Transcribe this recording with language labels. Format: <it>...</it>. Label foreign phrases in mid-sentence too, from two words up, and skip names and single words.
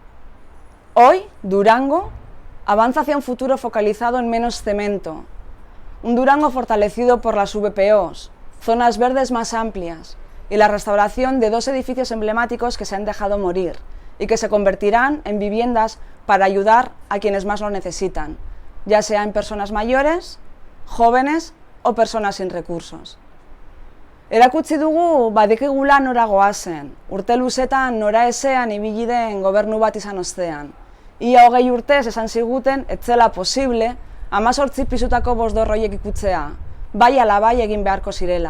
<es>Hoy, Durango avanza hacia un futuro focalizado en menos cemento, un Durango fortalecido por las VPOs, zonas verdes más amplias y la restauración de 2 edificios emblemáticos que se han dejado morir y que se convertirán en viviendas para ayudar a quienes más lo necesitan, ya sea en personas mayores, jóvenes o personas sin recursos.</es> <eu>Erakutsi dugu badikigula nora goazen, urte luzetan nora ezean ibili den gobernu bat izan ostean. Ia 20 urtez esan ziguten ez zela posible 18 pisutako bosdorroiek ikutzea, bai ala bai egin beharko zirela.</eu>